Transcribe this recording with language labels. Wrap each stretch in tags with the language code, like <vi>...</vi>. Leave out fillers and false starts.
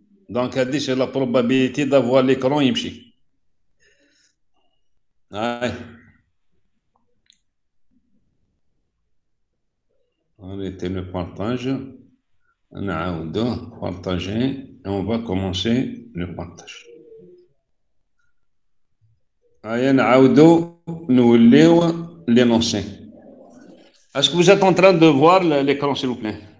<fr>Donc</fr> <ar>هذه</ar> <fr>c'est la probabilité d'avoir l'écran</fr> <ar>يمشي. هاي.</ar> <fr>On était le partage.</fr> <ar>نعاوده</ar> <fr>partager et on va commencer le partage.</fr> <ar>هيا نعاودو نوليو</ar> <fr>l'énoncé. Est-ce que vous êtes en train de voir l'écran, s'il vous plaît?</fr>